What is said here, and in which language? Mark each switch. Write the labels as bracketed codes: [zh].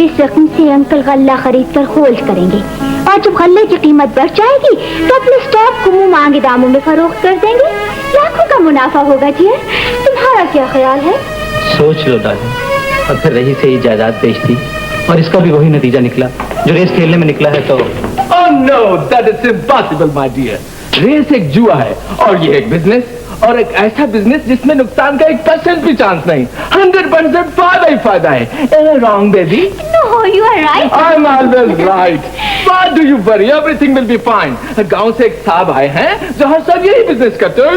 [hi] इस रकम से अंकल गल्ला खरीद कर खोज करेंगे और जब गल्ले की कीमत बढ़ जाएगी तो अपने स्टॉक को मुंह मांगे दामों में फरोख्त कर देंगे। लाखों का मुनाफा होगा जी। तुम्हारा क्या ख्याल है? सोच लो डार्लिंग। और फिर रही से ही जायदाद बेचती और इसका भी वही नतीजा निकला जो रेस खेलने में निकला है। तो [en] Oh no, that is impossible, my dear. [hi] Race एक जुआ है और ये एक बिजनेस, और एक ऐसा बिजनेस जिसमें नुकसान का 1% भी चांस नहीं। 100% फायदा ही फायदा है। [en] Am I wrong, baby? No, you are right. I'm always right. Why do you worry? Everything will be fine. [hi] गांव से एक साहब आए हैं जहाँ सब यही बिजनेस करते हैं।